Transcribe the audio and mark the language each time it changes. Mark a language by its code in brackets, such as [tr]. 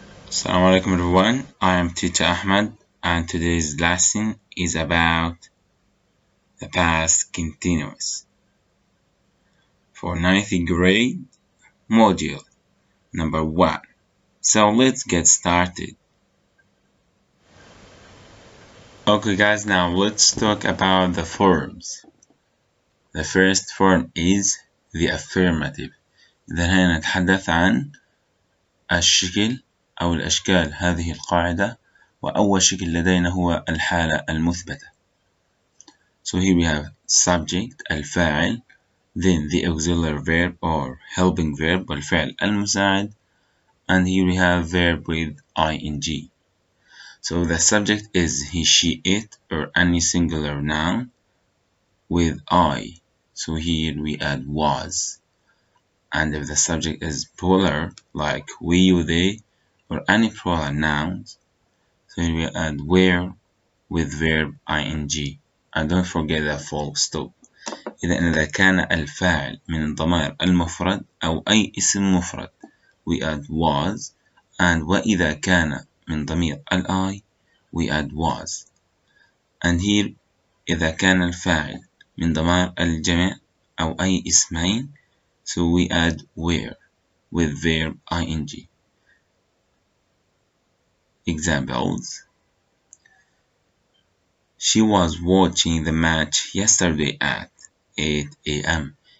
[en] Assalamu alaikum everyone, I am teacher Ahmed and today's lesson is about the past continuous for 9th grade module number 1. So let's get started. Okay guys, now let's talk about the forms. The first form is the affirmative. [ar] إذا هنا نتحدث عن الشكل أو الأشكال هذه القاعدة، وأول شكل لدينا هو الحالة المثبتة. [en] So here we have subject الفاعل, then the auxiliary verb or helping verb [ar] والفعل المساعد, [en] and here we have verb with ing. So the subject is he, she, it, or any singular noun with I. So here we add was. And if the subject is plural, like we, you, they, or any plural nouns, so here we add were with verb ing. And don't forget the full stop. [ar] إذا كان الفاعل من الضمائر المفرد أو أي اسم مفرد [en] we add was, [ar] and وإذا كان من ضمير I we add was. [en] And here [ar] إذا كان الفاعل من ضمائر الجمع أو أي اسمين [en] so we add were with verb ing. Examples: She was watching the match yesterday at 8 a.m.